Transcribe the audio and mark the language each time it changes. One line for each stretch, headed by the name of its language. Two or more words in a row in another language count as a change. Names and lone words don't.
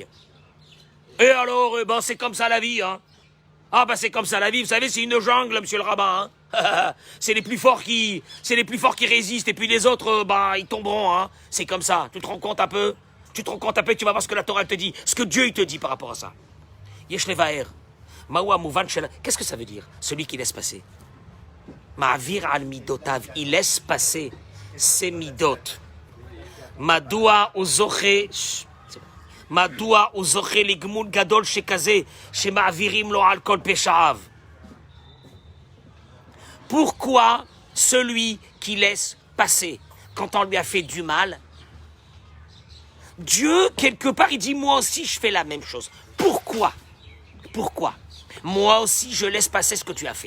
French: Et alors, c'est comme ça la vie, hein. Ah, c'est comme ça la vie, vous savez, c'est une jungle, monsieur le rabbin, hein. c'est les plus forts qui résistent, et puis les autres, ils tomberont, hein. C'est comme ça, tu te rends compte un peu? Tu te rends compte un peu, tu vas voir ce que la Torah te dit, ce que Dieu il te dit par rapport à ça.
Hebrew: יש לבאר, מה מובן של.
French: Qu'est-ce que ça veut dire? Celui qui laisse passer.
Hebrew: מעביר על מידותיו,
French: il laisse passer ses midot.
Hebrew: מדוע וזוכה לגמול גדול שכזה, שמעבירים לו על כל פשעיו.
French: Pourquoi celui qui laisse passer quand on lui a fait du mal? Dieu, quelque part, il dit, moi aussi, je fais la même chose. Pourquoi? Pourquoi? Moi aussi, je laisse passer ce que tu as fait.